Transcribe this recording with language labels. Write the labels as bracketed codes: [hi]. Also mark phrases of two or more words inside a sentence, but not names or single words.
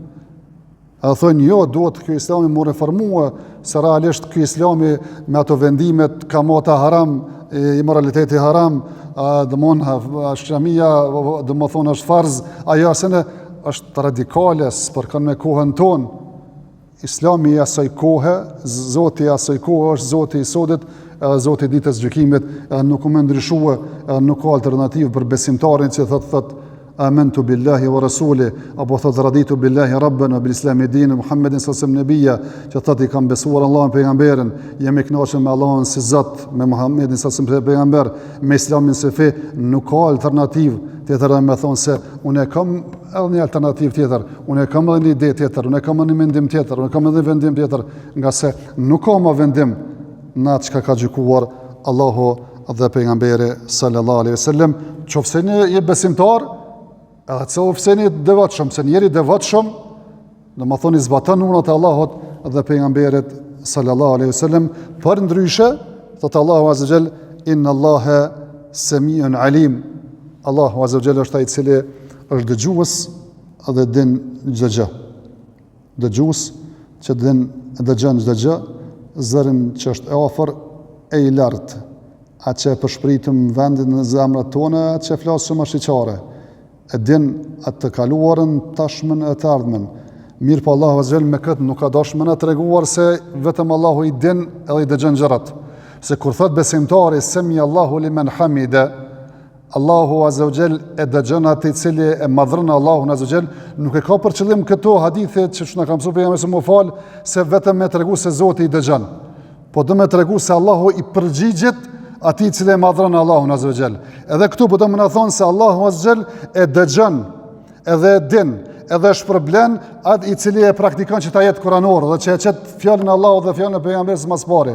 [sq] Edhe thonë jo, duhet ky islami mu reformua, se realisht ky islami me ato vendimet kamata haram, immoraliteti haram, dëmon shamia, dëmon është farz, ajo sene është radikale, s'përkon me kohën tonë. Islami i asaj kohe, Zoti i asaj kohe është Zoti i sodit, edhe Zoti i ditës gjykimit, edhe nuk më ndryshua, edhe nuk ka alternativë për besimtarin që thot [ar] آمنت بالله و رسولي, [sq] apo thot [ar] رضيت بالله ربا و بالإسلام دين محمد صلى الله عليه نبيا, [sq] që thot I kam besuar Allahun pejgamberin, jam I kënaqur me Allahun si Zot, me Muhammedin [ar] صلى الله عليه [sq] pejgamber, me Islamin si fe, nuk ka alternativë tjetër me thonë se unë kam edhe një alternativë tjetër, unë kam edhe një ide tjetër, unë kam edhe një mendim tjetër, unë kam edhe vendim tjetër, nga se nuk ka më vendim në atë çka ka gjykuar Allahu dhe pejgamberi [ar] صلى الله عليه وسلم. [sq] Qofse një besimtar, edhe qofse një devotshëm, se njeri devotshëm, do më thoni zbaton urnat e Allahut dhe pejgamberit [ar] صلى الله عليه وسلم, [sq] për ndryshe, thot Allahu [ar] عز جل, إن الله سميع عليم. [sq] Allahu [ar] عز جل [sq] është ai I cili është dëgjues dhe din çdo gjë. Dëgjues që dëgjon çdo gjë, zërin që është e afër e I lartë, atë që përshpritëm vendin në zemrat tona, atë që flasëm shiqare, e din atë të kaluarën, tashmen e të ardhmen. Mirë po Allahu [ar] عز جل [sq] me këtë nuk ka dashur na treguar se vetëm Allahu I din edhe I dëgjon gjërat. Se kur thot besimtari [ar] سمع الله لمن حمده, [sq] Allahu [ar] عز و جل [sq] e dëgjon atë I cili e madhron Allahun [ar] عز و جل, [sq] nuk e ka për qëllim këto hadithe që na ka mësuar pejgamberi se më fal, se vetëm me tregu se Zoti I dëgjon. Po do me tregu se Allahu I përgjigjet atij I cili e madhron Allahun [ar] عز و جل. [sq] Edhe këtu po do më na thonë se Allahu [ar] عز و جل [sq] e dëgjon, edhe e din, edhe shpërblen atë I cili e praktikon që ta jetë kuranor dhe që e qet fjalën e Allahut dhe fjalën e pejgamberit mas pari.